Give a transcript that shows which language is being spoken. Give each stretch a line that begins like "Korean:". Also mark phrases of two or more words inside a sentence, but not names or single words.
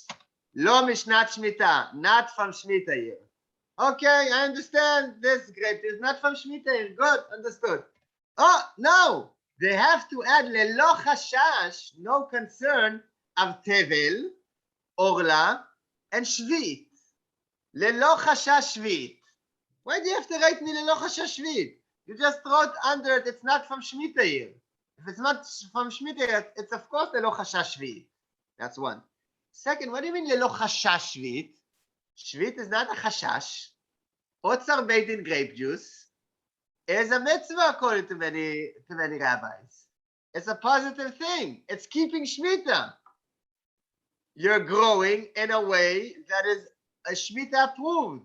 Hebrew: לא משנת שמיטה,
English: not from Shemitah year. Okay, I understand this grape is not from Shemitah year. Good, understood. Oh, no. They have to add
Hebrew: ללא חשש,
English: no concern, of tevel, orla, and shvit.
Hebrew: ללא חשש שביעית.
English: Why do you have to write me
Hebrew: ללא חשש שביעית?
English: You just wrote under it, it's not from Shemitah year. If it's not from Shemitah year, it's of course
Hebrew: ללא חשש שביעית.
English: That's one. Second, what do you mean
Hebrew: ללא חשש שביעית?
English: Shvit is not a chashash. Otzar Beit Din grape juice is a mitzvah according to many rabbis. It's a positive thing. It's keeping Shemitah. You're growing in a way that is a Shemitah approved.